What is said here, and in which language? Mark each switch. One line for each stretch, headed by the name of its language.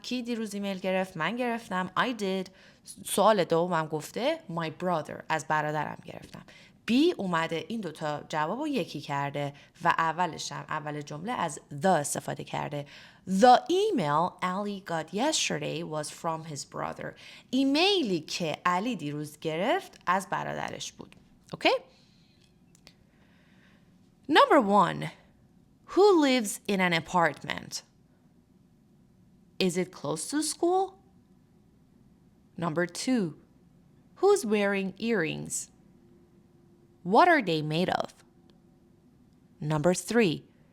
Persian: کی دیروز ایمیل گرفت؟ من گرفتم.
English: I did.
Persian: سوال دومم گفته my brother از برادرم گرفتم. B اومده این دوتا جواب رو یکی کرده و اولش هم اول جمله از the استفاده کرده.
English: The email Ali got yesterday was from his brother.
Persian: ایمیلی که علی دیروز گرفت از برادرش بود. اوکی؟
English: Number 1. Who lives in an apartment? Is it close to school? Number 2. Who's wearing earrings? What are they made of? Number 3.